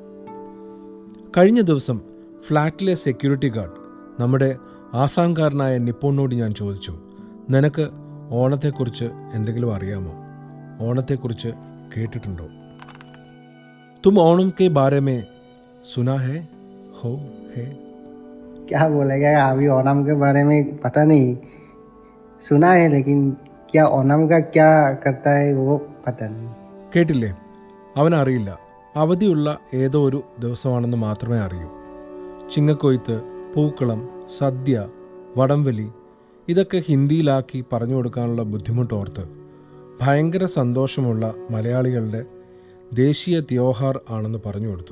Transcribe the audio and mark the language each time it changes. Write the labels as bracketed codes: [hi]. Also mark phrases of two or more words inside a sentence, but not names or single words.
[ml] കഴിഞ്ഞ ദിവസം ഫ്ലാറ്റിലെ സെക്യൂരിറ്റി ഗാർഡ് നമ്മുടെ ആസാംകാരനായ നിപ്പോണിനോട് ഞാൻ ചോദിച്ചു, നിനക്ക് ഓണത്തെക്കുറിച്ച് എന്തെങ്കിലും അറിയാമോ? ഓണത്തെക്കുറിച്ച് കേട്ടിട്ടുണ്ടോ? [hi] तुम ओणम के बारे में सुना है हो है? क्या बोलेगा, अभी ओणम के बारे में पता नहीं, सुना है लेकिन क्या ओणम का क्या करता है वो पता नहीं. [ml] കേട്ടില്ലേ? അവനറിയില്ല. അവധിയുള്ള ഏതോ ഒരു ദിവസമാണെന്ന് മാത്രമേ അറിയൂ. ചിങ്ങക്കൊയ്ത്ത്, പൂക്കളം, സദ്യ, വടംവലി ഇതൊക്കെ ഹിന്ദിയിലാക്കി പറഞ്ഞു കൊടുക്കാനുള്ള ബുദ്ധിമുട്ടോർത്ത് ഭയങ്കര സന്തോഷമുള്ള മലയാളികളുടെ ദേശീയ ത്യോഹാർ ആണെന്ന് പറഞ്ഞു കൊടുത്തു.